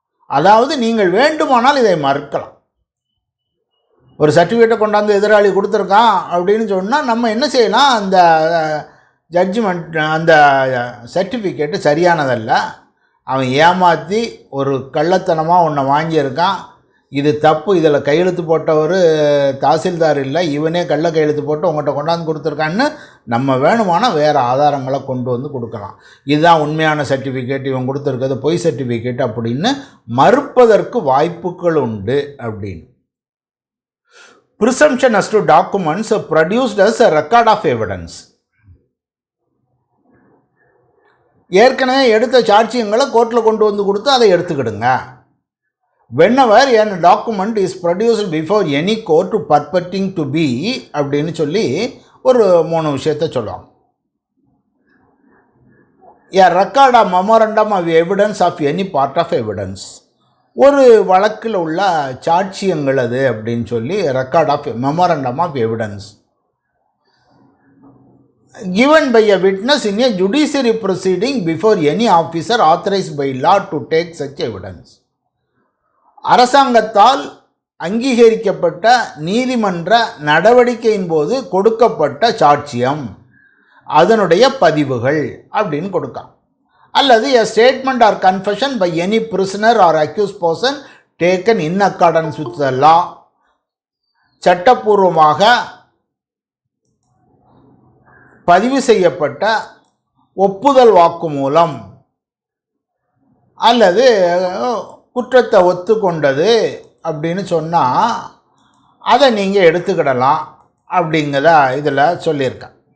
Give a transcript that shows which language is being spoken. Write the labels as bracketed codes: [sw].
[ta] அதாவது நீங்கள் வேண்டுமானால் இதை மறுக்கலாம். ஒரு சர்டிஃபிகேட்டை கொண்டாந்து எதிராளி கொடுத்துருக்கான் அப்படின்னு சொன்னால் நம்ம என்ன செய்யலாம், அந்த ஜட்ஜ்மெண்ட் அந்த சர்டிஃபிகேட்டு சரியானதல்ல, அவன் ஏமாற்றி ஒரு கள்ளத்தனமாக ஒன்றை வாங்கியிருக்கான், இது தப்பு, இதில் கையெழுத்து போட்டவர் தாசில்தார் இல்லை, இவனே கள்ள கையெழுத்து போட்டு உங்கள்கிட்ட கொண்டாந்து கொடுத்துருக்கான்னு நம்ம வேணுமானால் வேறு ஆதாரங்களை கொண்டு வந்து கொடுக்கலாம். இதுதான் உண்மையான சர்டிஃபிகேட், இவன் கொடுத்துருக்கிறது பொய் சர்டிஃபிகேட் அப்படின்னு மறுப்பதற்கு வாய்ப்புகள் உண்டு அப்படின்னு. [en] Presumption as to documents produced as a record of evidence. [ta] ஏற்கனவே எடுத்த சாட்சியங்களை கோர்ட்டில் கொண்டு வந்து கொடுத்து அதை எடுத்துக்கிடுங்க. [en] whenever a document is produced before any court purporting to be [ta] அப்படின்னு சொல்லி ஒரு 3 விஷயத்தை சொல்லுவாங்க. [en] a record of memorandum of evidence of any part of evidence. [ta] ஒரு வழக்கில் உள்ள சாட்சியங்கள் அது அப்படின்னு சொல்லி [en] Record of memorandum of evidence given by a witness in a judiciary proceeding before any officer authorized by law to take such evidence. [ta] அரசாங்கத்தால் அங்கீகரிக்கப்பட்ட நீதிமன்ற நடவடிக்கையின் போது கொடுக்கப்பட்ட சாட்சியம், அதனுடைய பதிவுகள் அப்படின்னு கொடுക്കാം. அல்லது [en] a statement or confession by any prisoner or accused person taken in accordance with the law, [ta] சட்டப்பூர்வமாக பதிவு செய்யப்பட்ட ஒப்புதல் வாக்குமூலம் அல்லது குற்றத்தை ஒத்துக்கொண்டது அப்படின்னு சொன்னால் அதை நீங்கள் எடுத்துக்கிடலாம் அப்படிங்கிறத இதில் சொல்லியிருக்கேன்.